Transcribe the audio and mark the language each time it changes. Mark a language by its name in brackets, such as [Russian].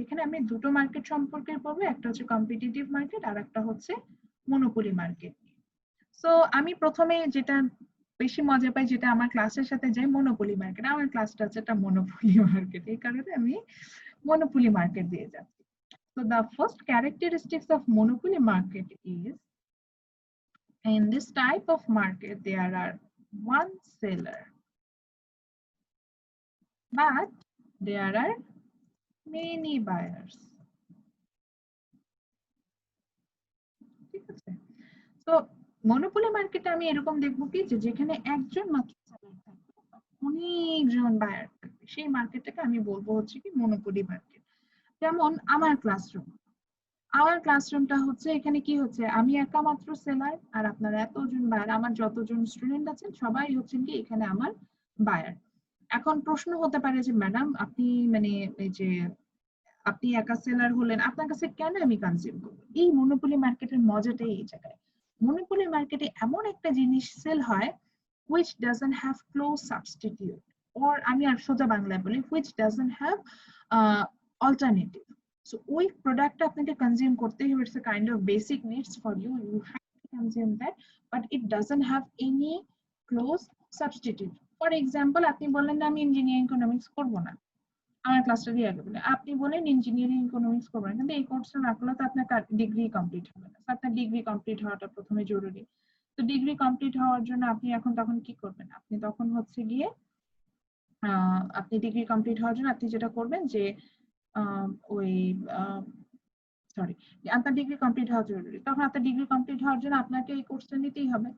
[Bangla] এখানে আমি 2টো মার্কেট সম্পর্কে পড়বো, একটা হচ্ছে কম্পিটিটিভ মার্কেট আর একটা হচ্ছে মনোপলি মার্কেট। সো আমি প্রথমে যেটা বেশি মজা পাই, যেটা আমার ক্লাসের সাথে যায়, মনোপলি মার্কেট। আমার ক্লাসটা হচ্ছে একটা মনোপলি মার্কেট, এই কারণে আমি monopoly market দিয়ে যাচ্ছি। [English] So the first characteristics of monopoly market is, in this type of market there are one seller, but there are many buyers. [Bangla] ঠিক আছে? তো মনোপলি মার্কেটে আমি এরকম দেখবো কি যে যেখানে একজন মাত্র সেলার থাকবে, অনেকজন বায়ার থাকবে, সেই মার্কেটটাকে আমি বলবো হচ্ছে কি মনোপলি মার্কেট। যেমন আমার ক্লাসরুমটা হচ্ছে, এখানে কি হচ্ছে, আমি একা মাত্র সেলার আর আপনারা এতজন বায়ার, আমার যতজন স্টুডেন্ট আছেন সবাই হচ্ছেন কি এখানে আমার বায়ার। এখন প্রশ্ন হতে পারে যে ম্যাডাম আপনি মানে এই যে আপনি একা সেলার হলেন, আপনার কাছে কেন আমি কনজিউম করবো? এই মনোপলি মার্কেটের মজাটাই এই জায়গায়। মনোপলি মার্কেটে এমন একটা জিনিস সেল হয় [English] which doesn't have close substitute, [Bangla] or আমি আর সোজা বাংলায় বলি [English] which doesn't have alternative. [Bangla] So ওই প্রোডাক্টটা আপনাকে কনজিউম করতে হবে, [English] It's a kind of basic needs for you, you have to consume that, but it doesn't have any close substitute. [Bangla] For example, আপনি বললেন না আমি ইঞ্জিনিয়ারিং ইকোনমিক্স করব না, আমার ক্লাসটা দিয়ে আগে বলে আপনি বলেন ইঞ্জিনিয়ারিং ইকোনমিক্স করবেন, কিন্তু এই কোর্সটা না করলে তো আপনার ডিগ্রি কমপ্লিট হবে না। আপনার ডিগ্রি কমপ্লিট হওয়াটা প্রথমে জরুরি। তো ডিগ্রি কমপ্লিট হওয়ার জন্য আপনি এখন তখন কি করবেন? আপনি তখন হচ্ছে গিয়ে আপনি ডিগ্রি কমপ্লিট হওয়ার জন্য আপনি যেটা করবেন যে ওই সরি আপনার ডিগ্রি কমপ্লিট হওয়া জরুরি, তখন আপনার ডিগ্রি কমপ্লিট হওয়ার জন্য আপনাকে এই কোর্সটা নিতেই হবে।